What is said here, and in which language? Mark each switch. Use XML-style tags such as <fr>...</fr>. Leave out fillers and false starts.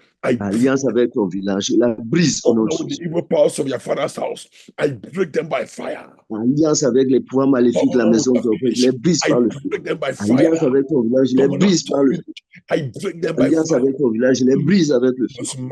<fr>Alliance avec ton village, la brise au nom de Jésus.</fr> <en>Evil powers of your father's house, I break them by fire.</en> <fr>Alliance avec les pouvoirs maléfiques de la maison de ton père, je les brise par le feu. Alliance avec ton village, je les brise par le feu. Alliance avec ton village, je les brise avec le feu.</fr>